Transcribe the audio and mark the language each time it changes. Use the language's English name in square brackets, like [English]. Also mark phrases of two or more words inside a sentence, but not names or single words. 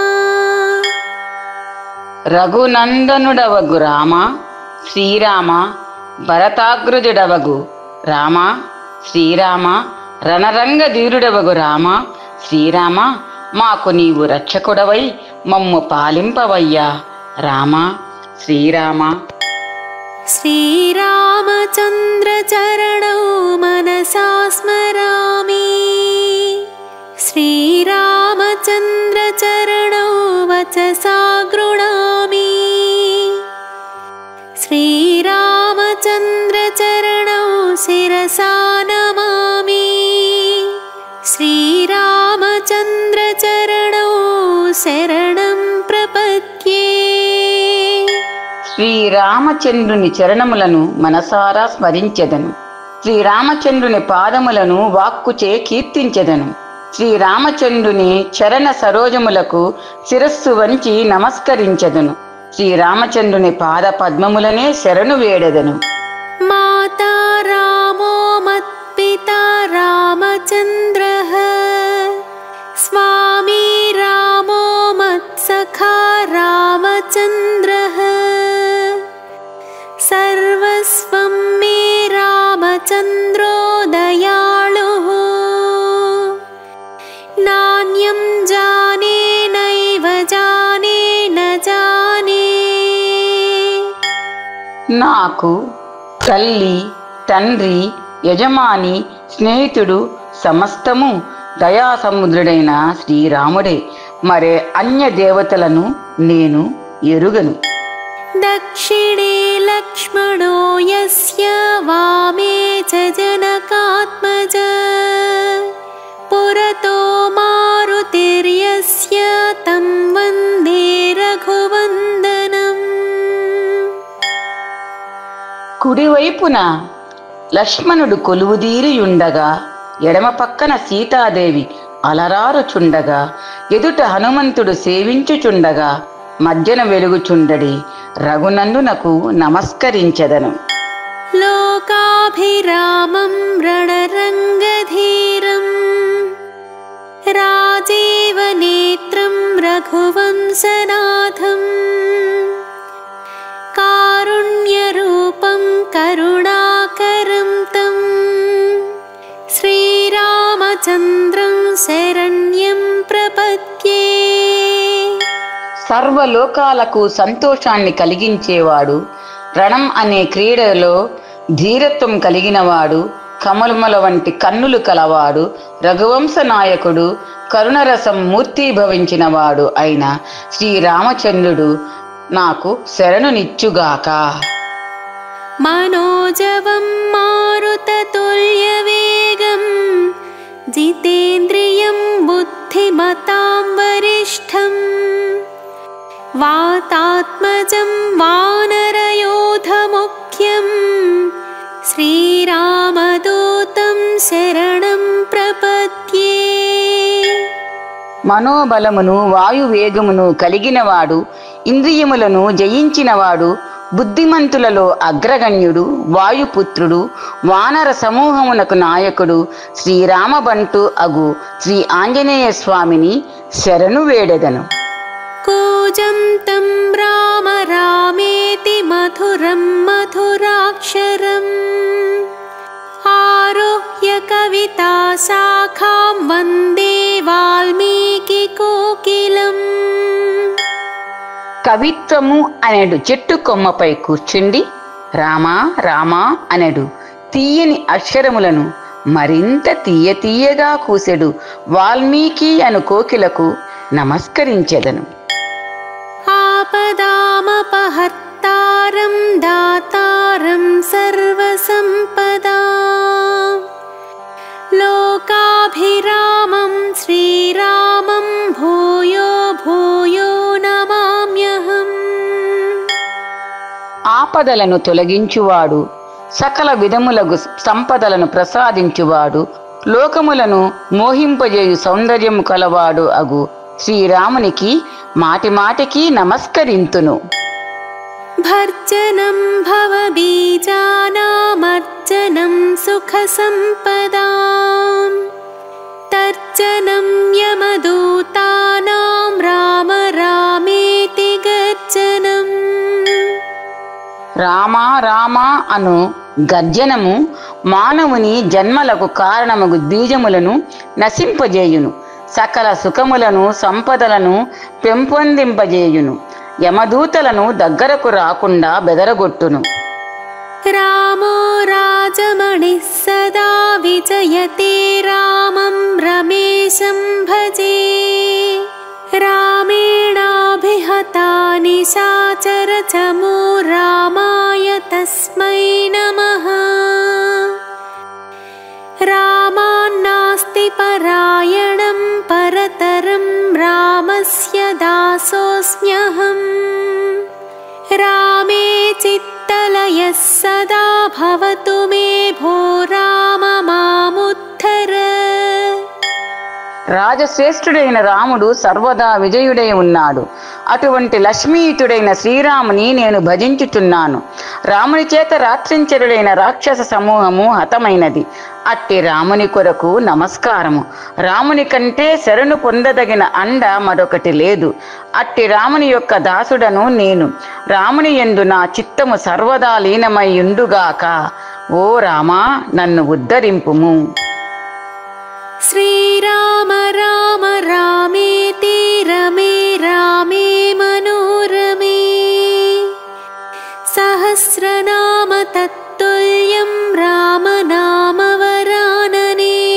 [Telugu] రఘునందనుడవగు రామ శ్రీరామ భరతాగ్రజుడవగు రామ శ్రీరామ రణరంగ ధీరుడవగు రామ శ్రీరామ మాకు నీవు రక్షకుడవై మమ్ము పాలింపవయ్యా రామ శ్రీరామ. [Sanskrit] श्रीरामचन्द्र चरणौ मनसा स्मरामि श्रीरामचन्द्र चरणौ वर्चसा गृणामि श्रीरामचन्द्रचरणौ शिरसा नमामि श्रीरामचन्द्रचरणौ शरणं प्रपद्ये [Telugu] శ్రీరామచంద్రుని చరణములను మనసారా స్మరించెదను. శ్రీరామచంద్రుని పాదములను వాక్కుచే కీర్తించెదను. శ్రీరామచంద్రుని చరణ సరోజములకు శిరస్సు వంచి నమస్కరించెదను. శ్రీరామచంద్రుని పాద పద్మములనే శరణు వేడెదను. [Sanskrit] माता रामो मत्पिता रामचन्द्रः स्वामी रामो मत्सखा रामचन्द्रः सर्वस्वं मे रामचन्द्रो दयालुः नान्यं जाने नैव जाने न जाने [Telugu] నాకు తల్లి, తండ్రి, యజమాని, స్నేహితుడు సమస్తము దయాసముద్రుడైన శ్రీరాముడే. మరే అన్య దేవతలను నేను ఎరుగను. [Sanskrit] दक्षिणे लक्ष्मणो यस्य वामे च जनकात्मज पुरतो मारुतिर्यस्य तं वन्दे रघुवन्दनम् [Telugu] కుడివైపున లక్ష్మణుడు కొలువుదీరియుండగా, ఎడమ పక్కన సీతాదేవి అలరారుచుండగా, ఎదుట హనుమంతుడు సేవించుచుండగా, మధ్యన వెలుగుచుండడి రఘునందునకు నమస్కరించెదను. [Sanskrit] लोकाभिरामं रणरङ्गधीरं राजीवनेत्रं रघुवंशनाथं कारुण्यरूपं करुणाकरं तं श्रीरामचन्द्रं शरण्यं प्रपद्ये [Telugu] సర్వలోకాలకు సంతోషాన్ని కలిగించేవాడు, రణం అనే క్రీడలో ధీరత్వం కలిగినవాడు, కమలముల వంటి కన్నులు కలవాడు, రఘువంశ నాయకుడు, కరుణరసం మూర్తీభవించినవాడు అయిన శ్రీరామచంద్రుడు నాకు శరణునిచ్చుగాక. [Sanskrit] मनोजवं मारुततुल्यवेगं जितेन्द्रियं बुद्धिमतां वरिष्ठं वातात्मजं वानरयोधमुख्यं श्रीरामदूतं शरणं प्रपद्ये [Telugu] మనోబలమును వాయువేగమును కలిగినవాడు, ఇంద్రియములను జయించినవాడు, బుద్ధిమంతులలో అగ్రగణ్యుడు, వాయుపుత్రుడు, వానర సమూహమునకు నాయకుడు, శ్రీరామబంటు అగు శ్రీ ఆంజనేయ స్వామిని శరణు వేడెదను. [Sanskrit] कूजं तं राम रामेति मधुरं मधुराक्षरम् आरुह्य कविताशाखां वन्दे वाल्मीकिकोकिलम् [Telugu] కవిత్వము అనేడు చెట్టు కొమ్మపై కూర్చుండి రామా రామా అనెడు తీయని అక్షరములను మరింత తీయగా కూసెడు వాల్మీకి అను కోకిలకు నమస్కరించెదను. [Sanskrit] आपदामपहर्तारं दातारं सर्वसम्पदां लोकाभिरामं श्रीरामं भूयो भूयो नमाम्यहम् [Telugu] ఆపదలను తొలగించువాడు, సకల విధములగు సంపదలను ప్రసాదించువాడు, లోకములను మోహింపజేయు సౌందర్యము కలవాడు అగు శ్రీరామునికి మాటిమాటికి నమస్కరింతును. [Sanskrit] भर्जनं भवबीजानामर्जनं सुखसम्पदां तर्जनं यमदूतानां राम रामेति गर्जनम् [Telugu] రామా రామా అను గర్జనము మానవుని జన్మలకు కారణమగు బీజములను నశింపజేయును, సకల సుఖములను సంపదలను పెంపొందింపజేయును, యమదూతలను దగ్గరకు రాకుండా బెదరగొట్టును. [Sanskrit] रामो राजमणिः सदा विजयते रामं रमेशं भजे रामेणाभिहता निशाचरचमो रामाय तस्मै नमः। रामान्नास्ति परायणं परतरं रामस्य दासोऽस्म्यहम्। रामे चित्तलयः सदा भवतु मे भो राम मामुद्धर। [Telugu] రాజశ్రేష్ఠుడైన రాముడు సర్వదా విజయుడై ఉన్నాడు. అటువంటి లక్ష్మీయుతుడైన శ్రీరాముని నేను భజించుచున్నాను. రాముని చేత రాత్రించరుడైన రాక్షస సమూహము హతమైనది. అట్టి రాముని కొరకు నమస్కారము. రాముని కంటే శరణు పొందదగిన అండ మరొకటి లేదు. అట్టి రాముని యొక్క దాసుడను నేను. రాముని యందు నా చిత్తము సర్వదా లీనమై ఉండుగాక. ఓ రామా, నన్ను ఉద్ధరింపుము. [Sanskrit] श्रीराम राम रामेति रमे रामे मनोरमे। सहस्रनाम तत्तुल्यं रामनामवरानने।